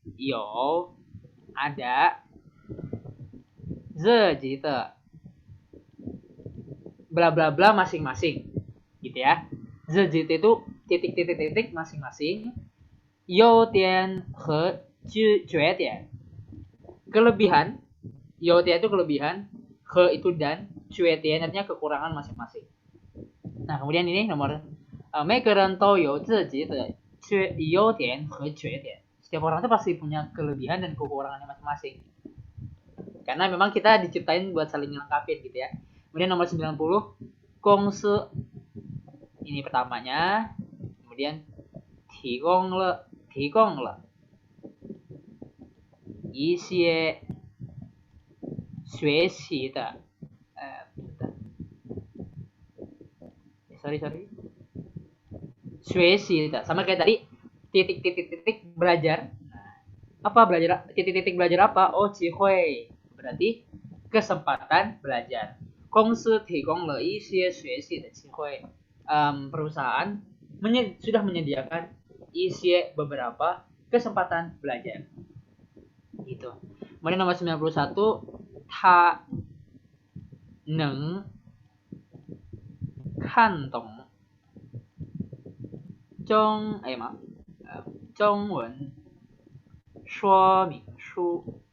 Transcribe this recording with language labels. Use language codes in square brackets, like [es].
[id] Yo ada ze gitu bla bla bla masing-masing gitu ya. Ze itu titik masing-masing. Yo tian he jue tian kelebihan. Yo tian itu kelebihan, he itu dan, jue tian artinya kekurangan masing-masing. Nah kemudian ini nomor [zh] 每个人都有自己的优点和缺点. [id] Setiap orang itu pasti punya kelebihan dan kekurangannya masing-masing. Karena memang kita diciptain buat saling melengkapi gitu ya. Kemudian nomor 90, gongsi. Ini pertamanya. Kemudian [zh] 提供了一些学习的 [en] sorry [zh] 学习的 [id] sama kayak tadi titik belajar. Apa belajar? Titik belajar apa? Oh, 机会 berarti kesempatan belajar. [zh] 公司提供了一些学习的机会. [id] Perusahaan sudah menyediakan beberapa kesempatan belajar. Gitu. Kemudian nomor 91, [zh] ta neng kan dong Zhongwen说明书.